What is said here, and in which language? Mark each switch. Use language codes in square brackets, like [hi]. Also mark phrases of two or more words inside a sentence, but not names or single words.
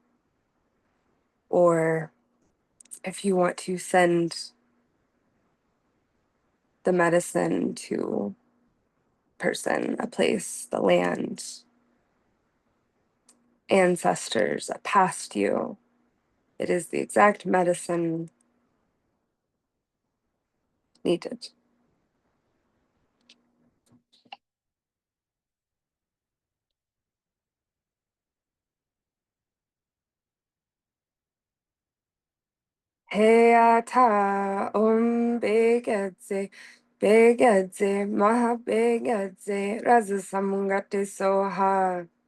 [en] Or if you want to send the medicine to a person, a place, the land, ancestors, a past you, it is the exact medicine needed. [sa] Heata Begedze Begedze Maha Begedze Raza Samungate Soha.